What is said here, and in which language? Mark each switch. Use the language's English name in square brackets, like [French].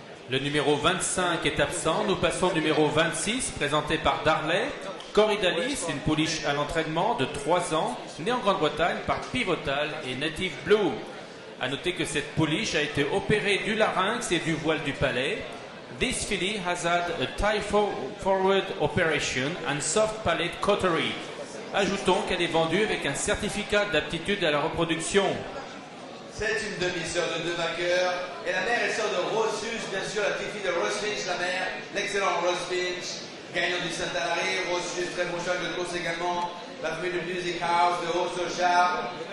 [French] Le numéro 25 est absent. Nous passons au numéro 26, présenté par Darley. Corridalis, une pouliche à l'entraînement de 3 ans, née en Grande-Bretagne par Pivotal et Native Blue. A noter que cette pouliche a été opérée du larynx et du voile du palais. [English] This filly has had a tie forward operation and soft palate cautery. [French] Ajoutons qu'elle est vendue avec un certificat d'aptitude à la reproduction. C'est une demi-sœur de 2 vainqueurs. Et la mère est sœur de Rose Sus, bien sûr, la petite fille de Rose Finch, la mère, l'excellent Rose Finch, gagnant du Saint-Alary. Rose Sus, très bon choix de course également. La famille de Music House, de Haute-Sochard.